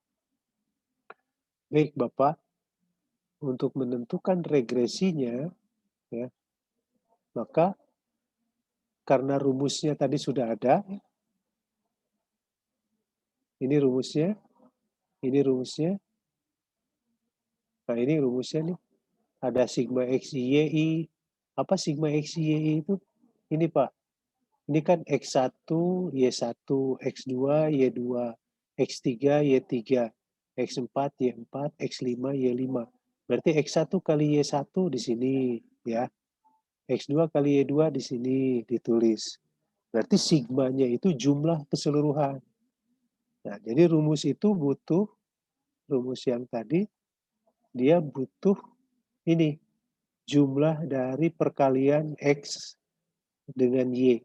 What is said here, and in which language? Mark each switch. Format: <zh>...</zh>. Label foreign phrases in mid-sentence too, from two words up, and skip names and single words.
<id>Baik Bapak, untuk menentukan regresinya, ya, maka karena rumusnya tadi sudah ada, ini rumusnya, nah ini rumusnya nih, ada sigma X, Y, I. Apa sigma X, Y, I itu? Ini Pak, ini kan X1, Y1, X2, Y2, X3, Y3, X4, Y4, X5, Y5. Berarti X1 kali Y1 di sini, ya. X2 kali Y2 di sini ditulis. Berarti sigmanya itu jumlah keseluruhan. Nah, jadi rumus itu butuh, rumus yang tadi, dia butuh ini, jumlah dari perkalian X dengan Y.</id>